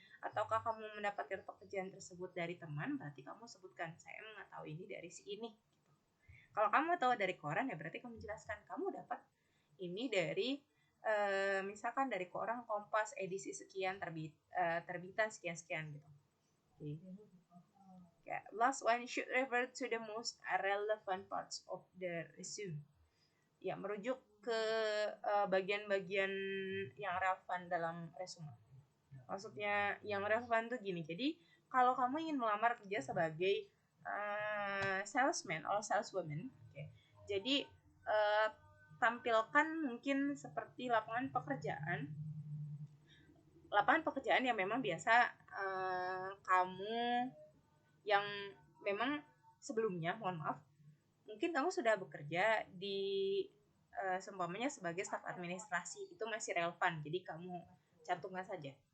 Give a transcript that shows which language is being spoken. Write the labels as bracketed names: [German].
[Indonesian] Ataukah kamu mendapatkan pekerjaan tersebut dari teman? Berarti kamu sebutkan saya mengetahui ini dari si ini. Gitu. Kalau kamu tahu dari koran ya berarti kamu jelaskan kamu dapat ini dari misalkan dari koran Kompas edisi sekian terbitan sekian gitu. [English] Okay. Last one, should refer to the most relevant parts of the resume. [Indonesian] Ya, merujuk ke bagian-bagian yang relevan dalam resume. Maksudnya yang relevan tuh gini. Jadi, kalau kamu ingin melamar kerja sebagai salesman atau saleswoman, okay, jadi tampilkan mungkin seperti lapangan pekerjaan yang memang biasa kamu yang memang sebelumnya, mohon maaf, mungkin kamu sudah bekerja di seumpamanya sebagai staf administrasi, itu masih relevan, jadi kamu cantumkan saja.